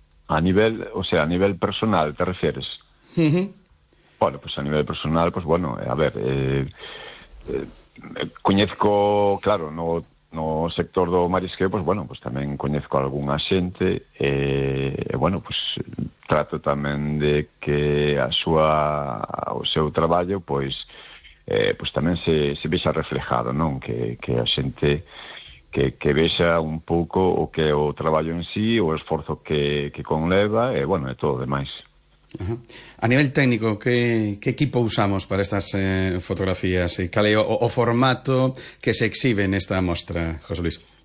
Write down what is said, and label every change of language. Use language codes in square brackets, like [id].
[es] A nivel, o sea, a nivel personal, ¿te refieres? Uh-huh. Bueno, pues a nivel personal, pues bueno, [gl] a ver, coñezco, claro, no, no sector do marisqueo, pues bueno, pues tamén coñezco algunha xente, bueno, pues trato tamén de que a súa, o seu traballo, pois, pues tamén se vexa reflejado, non? Que a xente que vexa un pouco o que o traballo en sí, o esforzo que conleva, e bueno, e todo o demais. Ajá. A nivel técnico, que equipo usamos para estas fotografías? E cal é o formato que se exhibe nesta mostra, José Luis?